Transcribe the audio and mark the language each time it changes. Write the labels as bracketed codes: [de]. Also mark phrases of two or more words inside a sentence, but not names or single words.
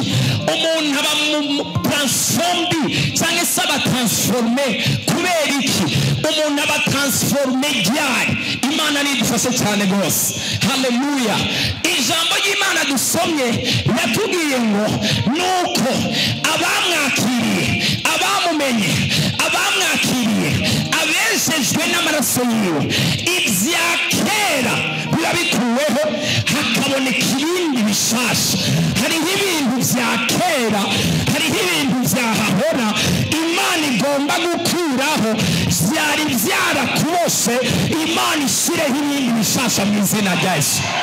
[rw] Umuntu aba transformed cyangwa se aba transforme kubera iki? Umuntu aba transforme ryari? Imana nidufashe cyane rwose. Haleluya. Ijambo ry'Imana dusomye yatubwiye ngo nuko abamwakiriye, abamumenye, abamwakiriye, abejejwe n'amaraso yiwe, ibya kera biba bikuweho hakaboneka ibindi bishasha. Hariho ibintu bya kera, hariho ibintu byahahora Imana igomba gukuraho, byari byarakubose Imana ishyireho ibindi bishasha mu izina rya Yesu.